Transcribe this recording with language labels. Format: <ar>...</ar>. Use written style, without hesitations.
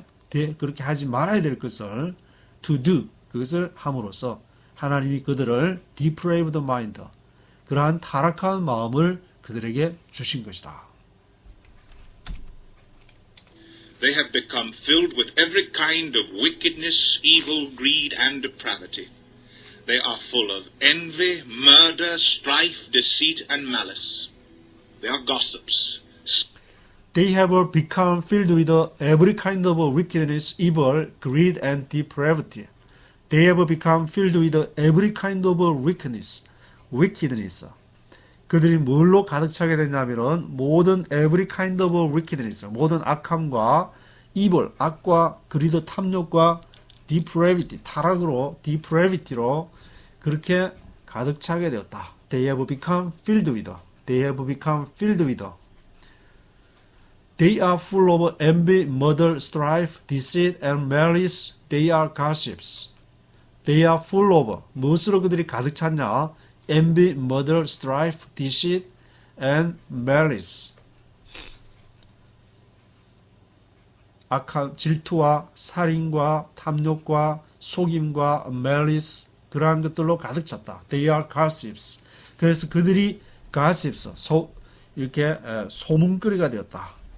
<ko>그렇게 하지 말아야 될 것을 to do. 그것을 함으로써 하나님이 그들을 depraved mind. 그러한 타락한 마음을 그들에게 주신 것이다.</ko> <en>They have become filled with every kind of wickedness, evil, greed, and depravity. They are full of envy, murder, strife, deceit, and malice. They are gossips. They have become filled with every kind of wickedness, evil, greed, and depravity. They have become filled with every kind of wickedness.</en> <ko>그들이 뭘로 가득 차게 됐냐면은 모든</ko> <en>every kind of wickedness,</en> <ko>모든 악함과 evil, 악과 greed, 탐욕과 depravity, 타락으로 depravity로 그렇게 가득 차게 되었다.</ko> <en>They have become filled with. They have become filled with. They are full of envy, murder, strife, deceit, and malice. They are gossips. They are full of.</en> <ko>무엇으로 그들이 가득 찼냐?</ko> <en>Envy, murder, strife, deceit, and malice.</en> <ko>악한 질투와 살인과 탐욕과 속임과 malice 그러한 것들로 가득 찼다.</ko> <en>They are gossips.</en> <ko>그래서 그들이 gossips, 이렇게 소문거리가 되었다.</ko>